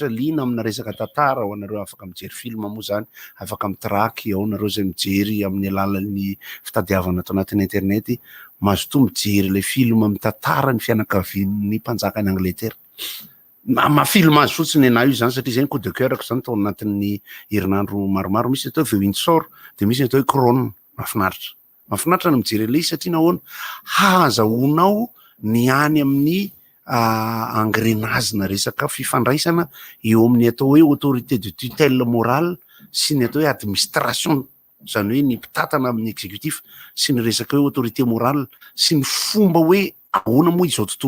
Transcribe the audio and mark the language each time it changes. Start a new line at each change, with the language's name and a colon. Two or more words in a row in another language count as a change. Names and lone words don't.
Malagasy: lina amina resaka tantara ho anareo afaka mijery film moa zany afaka mitraky ao nareo zay mijery amin'ny alalan'ny fitadiavana ato anatin'ny internet mahazo to mijery le film mitantara ny fianakavian'ny mpanjaka ny Angleterre mafilm azy fotsiny ana io zany satria zay
French: coup de cœur
Malagasy: zany tao anatin'ny herinandro maromaro misy atao The Windsor de misy atao Crown mafinaritra ny mijery le satria nahoana hahazahoanao ny any amin'ny engrenage-na resaka fifandraisana eo amin'ny atao hoe
French: autorité de tutelle morale
Malagasy: sy ny atao hoe administration zany hoe ny mpitatana amin'ny exécutif sy ny resaka hoe
French: autorité morale
Malagasy: sy ny fomba hoe ahoana moa izao tontolo